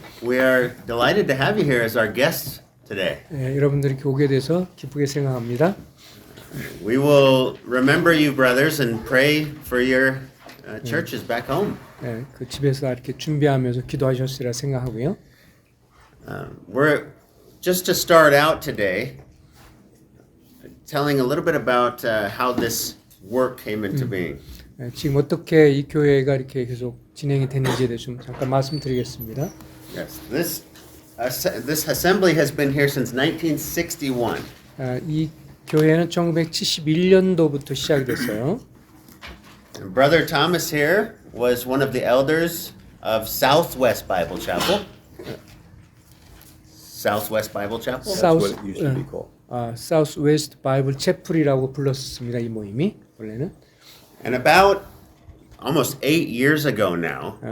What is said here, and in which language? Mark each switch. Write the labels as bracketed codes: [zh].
[en] We are delighted to have you here as our guests today. [ko] 여러분들이 이렇게 오게 돼서 기쁘게 생각합니다. [en] We will remember you, brothers, and pray for your churches back home. [ko] 그 집에서 이렇게 준비하면서 기도하셨으리라 생각하고요. [en] We're just to start out today, telling a little bit about how this work came into being. [ko] 지금 어떻게 이 교회가 이렇게 계속 진행이 되는지에 대해서 좀 잠깐 말씀드리겠습니다. [en] Yes, this assembly has been here since 1961. [ko] 이 교회는 1971년도부터 시작이 됐어요. [en] And Brother Thomas here was one of the elders of Southwest Bible Chapel. Southwest Bible Chapel? That's what it used to be called. [ko] South West Bible Chapel이라고 불렀습니다. 이 모임이 원래는. [en] And about almost 8 years ago now,